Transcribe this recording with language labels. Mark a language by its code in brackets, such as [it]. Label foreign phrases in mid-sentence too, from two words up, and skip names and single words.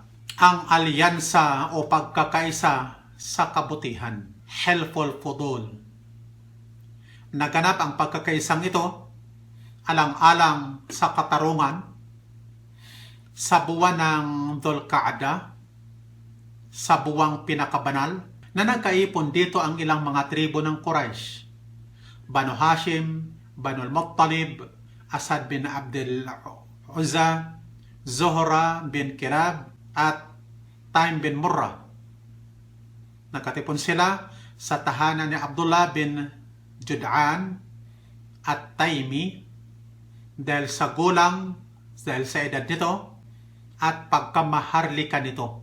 [tl] Ang alyansa o pagkakaisa sa kabutihan, Hilful Fudul. Naganap ang pagkakaisang ito alang-alang sa katarungan sa buwan ng Dhul-Qa'dah, sa buwang pinakabanal, na nagkaipon dito ang ilang mga tribo ng Quraysh. Banu Hashim, Banu al-Muttalib, Asad bin Abdul Uzza, Zuhra bin Kirab, at Taim bin Murrah. Nagkatipon sila sa tahanan ni Abdullah bin Jud'an at Taimi dahil sa gulang, dahil sa edad nito at pagkamaharlika nito.